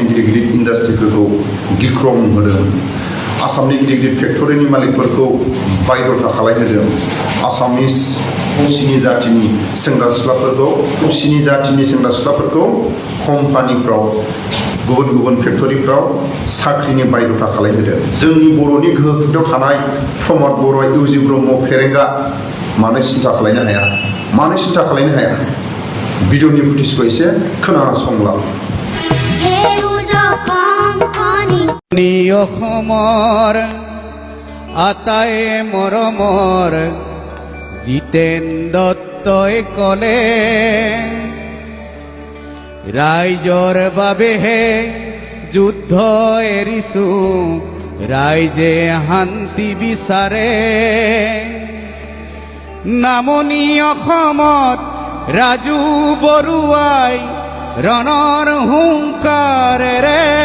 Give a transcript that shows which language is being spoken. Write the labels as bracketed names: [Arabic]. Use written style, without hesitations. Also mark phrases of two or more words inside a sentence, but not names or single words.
[Bodo] गिदिर गिदिर इन्डास्ट्रिफोरखौ गिख्रं होदों आसामनि गिदिर गिदिर फेक्टरिनि मालिकफोरखौ बायध'था खालायहोदों आसामिस खौसिनि जातिनि सेंग्रा सिख्लाफोरखौ कम्पानिफ्राव गुबुन गुबुन फेक्टरिफ्राव साख्रिनि बायध'था खालायहोदों जोंनि बर'नि गोहो खुंथायाव थानाय प्रमद बर' इउजि ब्रह्म फेरेंगा मानो सिन्था खालायनो हाया भिडिअनि फुटेजखौ एसे खोनासंलां [Assamese] অসমৰ আটাই মৰমৰ জিতেন দত্তই ক'লে ৰাইজৰ বাবেহে যুদ্ধ এৰিছো ৰাইজে শান্তি বিচাৰে নামনি অসমত ৰাজু বৰুৱাই ৰণৰ হুংকাৰেৰে